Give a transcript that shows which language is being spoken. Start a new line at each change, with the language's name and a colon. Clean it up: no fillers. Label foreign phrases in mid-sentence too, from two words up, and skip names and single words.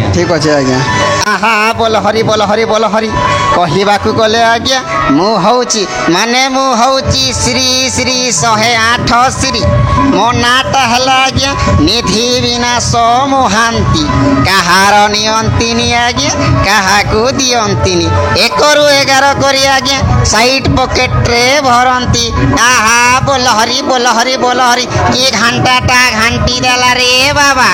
Odia: ଠିକ୍ ଅଛି ଆଜ୍ଞା ଆହା ବୋଲ ହରି ବୋଲ ହରି ବୋଲ ହରି କହିବାକୁ ଗଲେ ଆଜ୍ଞା ମୁଁ ହଉଛି ମାନେ ମୁଁ ହଉଛି ଶ୍ରୀ ଶ୍ରୀ 108 ଶ୍ରୀ ମୋ ନାଁଟା ହେଲା ଆଜ୍ଞା ନିଧି ବିନାଶ ମହାନ୍ତି କାହାର ନିଅନ୍ତିନି ଆଜ୍ଞା କାହାକୁ ଦିଅନ୍ତିନି 1ରୁ 11 କରି ଆଜ୍ଞା ସାଇଡ୍ ପକେଟରେ ଭରନ୍ତି ଆହା ବୋଲ ହରି ବୋଲ ହରି ବୋଲ ହରି କିଏ ଘଣ୍ଟାଟା ଘାଣ୍ଟି ଦେଲା ରେ ବାବା